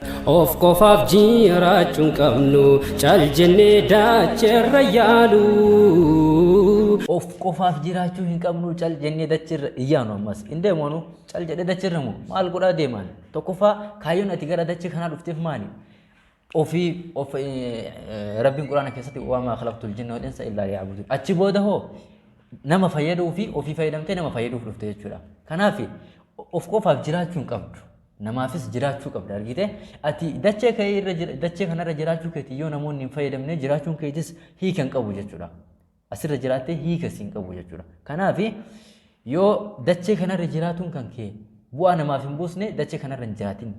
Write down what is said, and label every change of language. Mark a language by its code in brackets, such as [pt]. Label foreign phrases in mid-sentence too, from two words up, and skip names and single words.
[om] Of qofaaf jiraachuu hin qabnu, cal jennee dacheerra yaalu. Of qofaaf jiraachuu hin qabnu, cal jennee dacheerra iyyaanu ammas. Hin deemonu, cal jedhee dacheerra moo? Maal godhaa deemaan? Tokkoffaa kaayyoon ati gara dachee kanaa dhufteef maali? Ofii, of, eh, eh, Rabbiin Quraana keessatti, [ar] "وما خلقت الجن والإنس إلا ليعبدون." [om] Achi booda hoo nama fayyaduu fi ofii fayyadamtee nama fayyaduuf dhufte jechuudha. Kanaaf of qofaaf jiraachuu hin qabdu. Namaafis jiraachuu qabda, argite? Ati dachee kee irra jira-, dachee kanarra jiraachuu keetii yoo namoonni hin fayyadamne jiraachuun keetis hiika hin qabu jechuudha. Asirra jiraattee hiika si hin qabu jechuudha. Kanaaf yoo dachee kanarra jiraatuun kan kee bu'aa namaaf hin buusne dachee kanarra hin jiraatin.